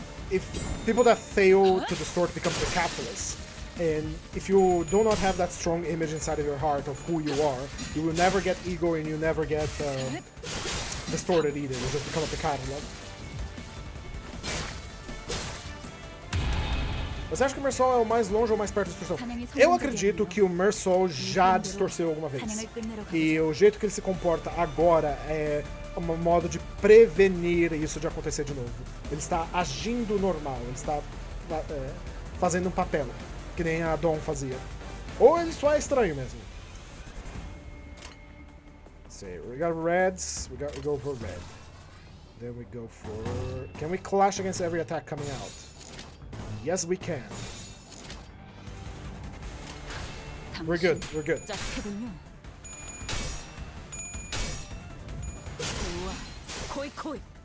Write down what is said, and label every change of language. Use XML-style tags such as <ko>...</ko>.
<en>If people that fail to distort become the capitalists, and if you do not have that strong image inside of your heart of who you are, you will never get ego and you never get distorted either. You just become a pecado.</en> <pt>Você acha que o Mersol é o mais longe ou mais perto da distorção? Eu acredito que o Mersol já distorceu alguma vez. E o jeito que ele se comporta agora é um modo de prevenir isso de acontecer de novo. Ele está agindo normal, ele está fazendo um papel, que nem a Dawn fazia. Ou ele só é estranho mesmo.</pt> <en>So, we got reds, we go for red. Then we go for... Can we clash against every attack coming out? Yes, we can. We're good.</en> <ko>짝패군요. 좋아. 코이.</ko>